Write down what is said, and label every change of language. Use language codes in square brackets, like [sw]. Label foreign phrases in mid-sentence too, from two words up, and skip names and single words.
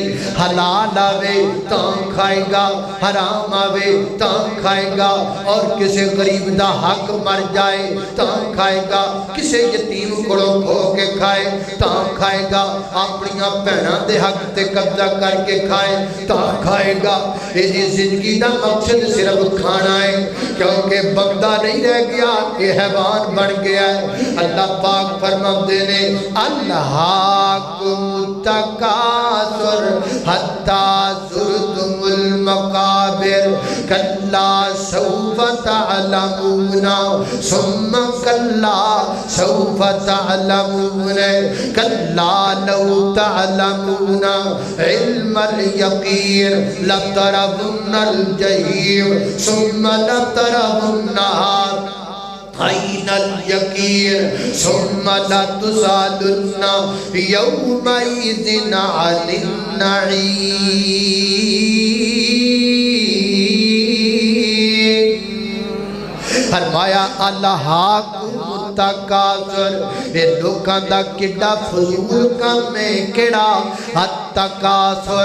[pa] حلال آوے تاں کھائے گا، حرام آوے تاں کھائے گا، اور کسی غریب دا حق مر جائے تاں کھائے گا، کسی یتیم کولوں کھو کے کھائے تاں کھائے گا، اپنیاں بھیناں دے حق تے قبضہ کرکے کھائے تاں کھائے گا. ایہدی زندگی دا مقصد صرف کھانا ہے, [ur] کیونکہ بندہ نہیں رہ گیا، یہ حیوان بن گیا ہے. [pa] اللہ پاک فرماتے نے [ar] ألهاكم التكاثر حتى زرتم المقابر كلا سوف تعلمون ثم كلا سوف تعلمون كلا لو تعلمون علم اليقين لترون الجحيم ثم لترونها عين اليقين ثم لتسألن يومئذ عن النعيم. [pa] فرمایا [ar] ألهاكم التكاثر, [pa] یہ لوکاں دا کڈا فضول کام ہے کیہڑا التکاثر.